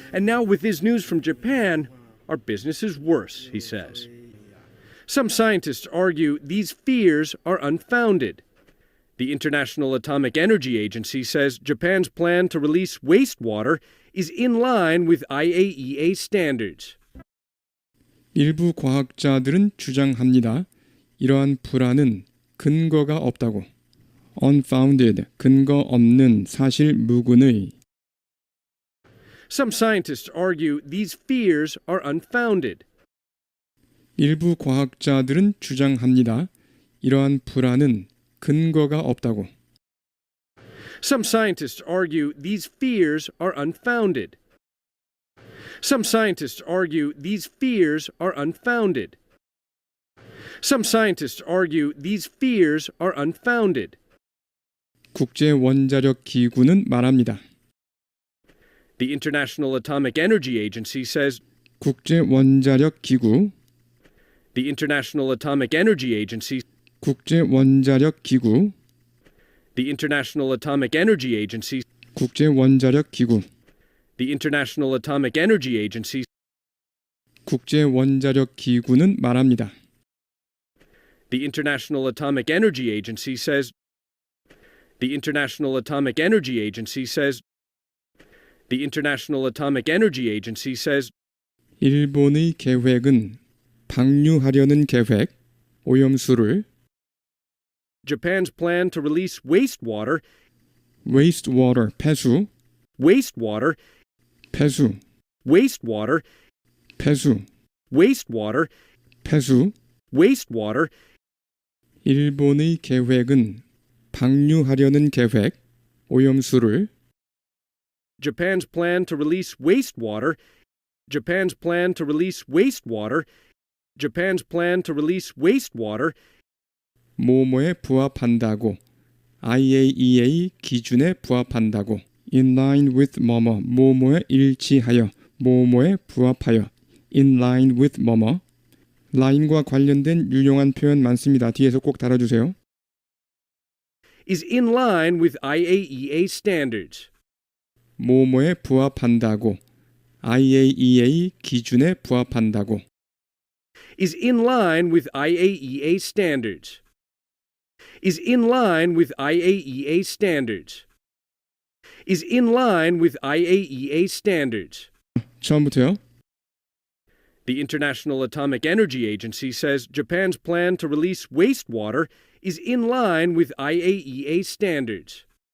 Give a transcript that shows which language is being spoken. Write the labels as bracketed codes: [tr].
[en] And now with his news from Japan, our business is worse, he says. Some scientists argue these fears are unfounded. The International Atomic Energy Agency says Japan's plan to release wastewater is in line with IAEA standards. [ko] 일부 과학자들은 주장합니다. 이러한 불안은 근거가 없다고. Unfounded, 근거 없는 사실 무근의. [en] Some scientists argue these fears are unfounded. 일부 과학자들은 주장합니다. 이러한 불안은 근거가 없다고. Some scientists argue these fears are unfounded. Some scientists argue these fears are unfounded. Some scientists argue these fears are unfounded. [ko] 국제 원자력 기구는 말합니다. [en] The International Atomic Energy Agency says [ko] 국제 원자력 기구 [en] The International Atomic Energy Agency [ko] 국제 원자력 기구 [en] The International Atomic Energy Agency [ko] 국제 원자력 기구 [en] The International Atomic Energy Agency [ko] 국제 원자력 기구는 말합니다. [en] The International Atomic Energy Agency says The International Atomic Energy Agency says The International Atomic Energy Agency says [ko] 일본의 계획은 방류하려는 계획, 오염수를 [en] Japan's plan to release wastewater wastewater, 폐수, wastewater [ko] 폐수, [en] wastewater [ko] 폐수, [en] wastewater [ko] 폐수. [en] wastewater [ko] 일본의 계획은 방류하려는 계획, 오염수를 [en] Japan's plan to release wastewater Japan's plan to release wastewater Japan's plan to release wastewater [ko] 뭐뭐에 부합한다고 IAEA 기준에 부합한다고 [en] in line with [ko] 뭐뭐 뭐뭐에 일치하여 뭐뭐에 부합하여 in line with 뭐뭐 라인과 관련된 유용한 표현 많습니다. 뒤에서 꼭 달아주세요. [en] is in line with IAEA standards. [ko] 뭐뭐에 부합한다고, IAEA 기준에 부합한다고. [en] Is in line with IAEA standards. Is in line with IAEA standards. Is in line with IAEA standards. [ko] 처음부터요. [en] The International Atomic Energy Agency says Japan's plan to release wastewater is in line with IAEA standards.